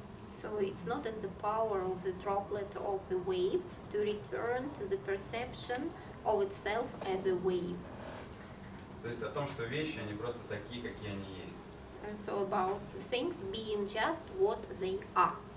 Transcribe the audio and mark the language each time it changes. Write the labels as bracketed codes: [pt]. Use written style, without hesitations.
[en] So it's not in the power of the droplet of the wave to return to the perception of itself as a wave. [ru] То есть о том, что вещи, они просто такие, какие они есть. [en] And so about the things being just what they are.